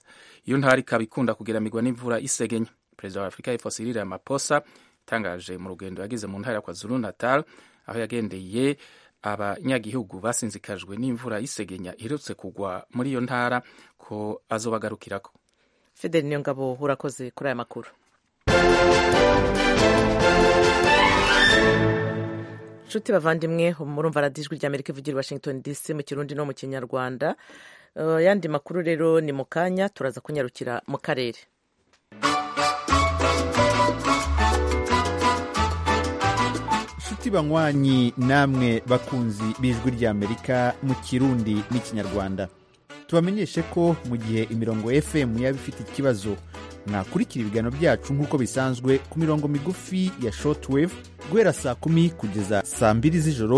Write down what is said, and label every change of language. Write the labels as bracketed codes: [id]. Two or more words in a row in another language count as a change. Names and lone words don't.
[rn] Iyo ntara ikaba ikunda kugeramirwa n'imvura y'isegenya. Perezida wa Afrika y'Epfo Cyril Ramaphosa yatangaje mu rugendo yagize mu ntara ya KwaZulu Natal aho yagendeye abanyagihugu basinzikajwe n'imvura y'isegenya iherutse kugwa muri iyo ntara ko azobagarukirako. Fidel Niyongabo urakoze kuri aya makuru. Nshuti bavandimwe murumva radiyo ijwi ry'Amerika ivugira i Washington DC mu Kirundi no mu Kinyarwanda. yandi makuru rero ni mu kanya turaza kunyarukira mu karere. Inshuti banywanyi namwe bakunzi b'ijwi ry'Amerika mu Kirundi n'Ikinyarwanda, tubamenyeshe ko mu gihe imirongo FM yaba ifite ikibazo mwakurikira ibiganiro byacu nk'uko bisanzwe ku mirongo migufi ya shortwave guhera saa 10 kugeza saa 2 z'ijoro.